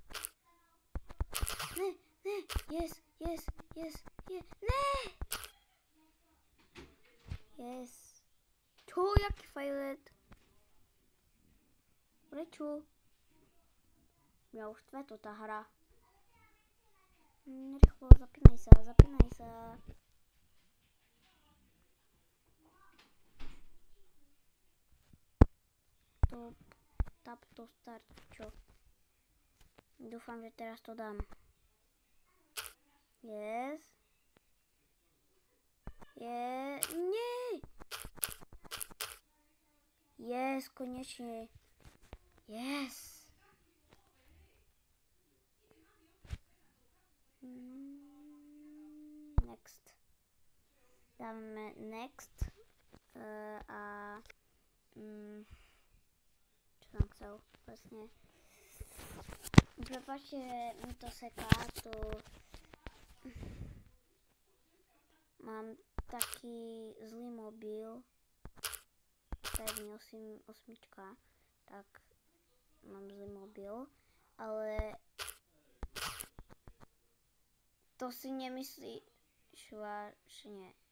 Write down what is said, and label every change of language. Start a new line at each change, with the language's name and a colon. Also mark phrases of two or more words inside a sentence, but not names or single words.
Slovak: Ne. Yes. Ne. Yes. Čo, jaký fajlet? Prečo? Mňa už štve to tá hra. Rýchlo, zapínaj sa.
English: Tap to start,
Slovak: čo? Dúfam, že teraz to dám. Yes. Nie! Yes, konečne.
English: Yes. Next.
Slovak: Dáme next. Čo som chcel vlastne. Prepáčte, že mi to seká, to mám taký zlý mobil, pevný 8, tak mám zlý mobil, ale to si nemyslíš vážne.